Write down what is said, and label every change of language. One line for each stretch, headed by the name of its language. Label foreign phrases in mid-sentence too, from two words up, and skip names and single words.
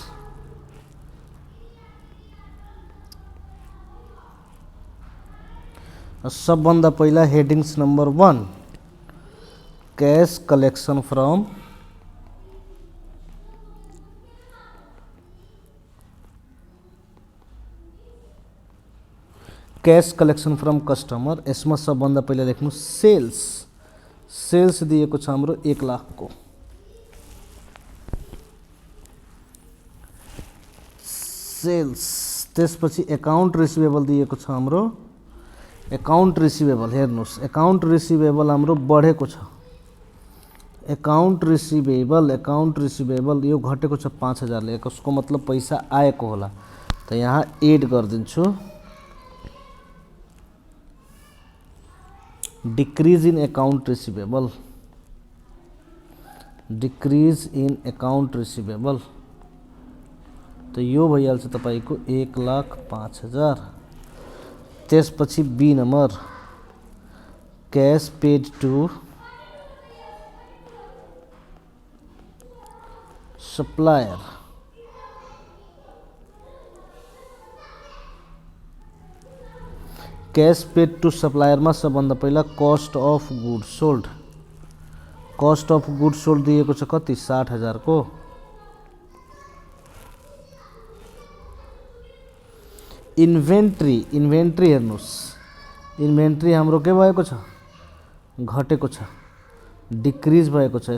Nepali: सबभन्दा पहिला
English: headings number 1 cash collection from customer.
Nepali: यसमा सबभन्दा पहिला लेख्नु सेल्स दिएको छ हाम्रो 1 लाख को। सेल्स त्यसपछि
English: account receivable
Nepali: दिएको छ हाम्रो।
English: account receivable
Nepali: हेर्नुस्,
English: account receivable
Nepali: हाम्रो बढेको छ।
English: account receivable
Nepali: यो घटेको छ 5,000 ले। यसको मतलब पैसा आएको होला। त यहाँ एड गरिदिन्छु।
English: decrease in account receivable.
Nepali: तो यो भइहाल्छ तपाईको 1,05,000।
English: त्यसपछि B number cash paid to supplier. cash paid to supplier में
Nepali: सबभन्दा पहिला
English: cost of goods sold
Nepali: दिएको छ कति
English: 60,000 को।
Nepali: इन्वेंट्री हेर्नुस्, इन्वेंट्री हाम्रो के भएको छ घटेको छ, डिक्रीज भएको छ।